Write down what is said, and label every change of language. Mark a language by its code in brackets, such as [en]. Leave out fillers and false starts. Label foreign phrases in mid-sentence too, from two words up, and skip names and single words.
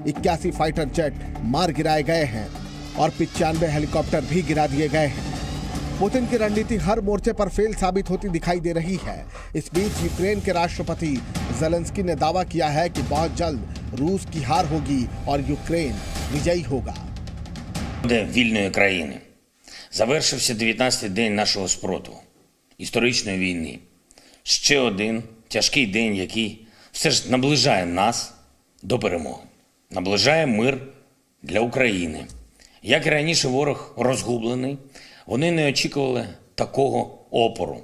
[hi] 81 [en] fighter jet [hi] मार गिराए गए हैं और 95 हेलीकॉप्टर भी गिरा दिए गए हैं। पुतिन की रणनीति हर मोर्चे पर फेल साबित होती दिखाई दे रही है। इस बीच यूक्रेन के राष्ट्रपति ज़ेलेंस्की ने दावा किया है कि बहुत जल्द रूस की हार होगी और यूक्रेन विजयी होगा। [uk] Вільної країни. Завершився 19-й день нашого спротиву, історичної війни. Ще один тяжкий день, який все ж наближає нас до перемоги. Наближає мир для України. Як і раніше ворог розгублений, вони не очікували такого опору.